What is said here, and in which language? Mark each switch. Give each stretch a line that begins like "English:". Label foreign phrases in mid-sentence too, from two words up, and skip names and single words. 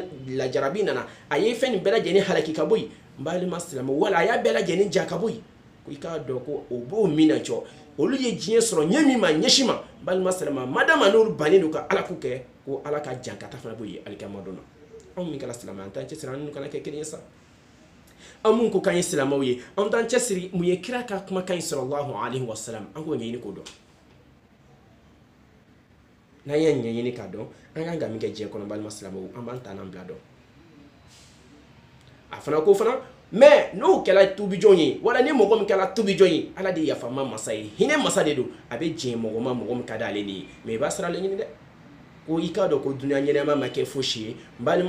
Bambara: lajarabi nana a ye fɛn nin bɛɛ lajɛlen halaki ka bɔ yen n balima silamɛ wala a y'a bɛɛ lajɛlen ja ka bɔ yen ko i k'a dɔn ko o b'o min na cɔ olu ye diɲɛ sɔrɔ ɲɛ min ma ɲɛsin ma n balima silamɛ madama n'olu bannen don ka ala ko kɛ ko ala ka jankata fana b'o ye alikiyama don na anw min kɛra silamɛ an t'an cɛsiri an n'u kana kɛ kelen ye sa an mun ko k'an ye silamɛw ye an t'an cɛsiri mun ye kira ka kumakan ye
Arabic: صلى الله عليه وسلم
Bambara: an k'o ɲɛɲini k'o dɔn n'an y'a ɲɛɲini k'a dɔn an kan ka min kɛ diɲɛ kɔnɔ balima silamɛw an b'an ta n'an bila dɔn a fana ko fana mais n'o kɛla tubijɔn ye wala ni mɔgɔ min kɛla tubijɔn ye ala de yafama masa ye hinɛ masa de don a bɛ diɲɛ mɔgɔ ma mɔgɔ min ka d'ale de ye mais i b'a sira ale ɲini dɛ ko i k'a dɔn ko dunuya ɲɛnɛma ma kɛ fosi ye n balima